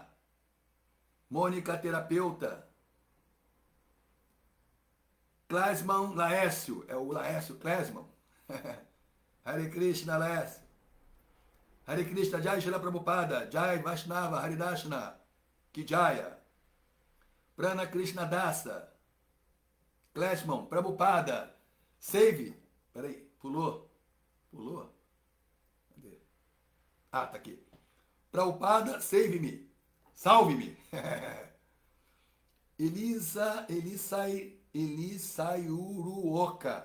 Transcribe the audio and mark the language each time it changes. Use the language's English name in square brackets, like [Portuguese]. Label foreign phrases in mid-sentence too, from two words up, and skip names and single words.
[Portuguese] Mônica Terapeuta, Klasman Laércio, é o Laércio Klasman. Hare Krishna Laércio. Hare Krishna, Jai Srila Prabhupada, Jai Vaishnava, Haridashna, Kijaya. Prana Krishna Dasa, Klasman, Prabhupada, Save. Peraí, pulou? Cadê? Ah, tá aqui. Prabhupada, save-me. Salve-me. Elisa Uruoka.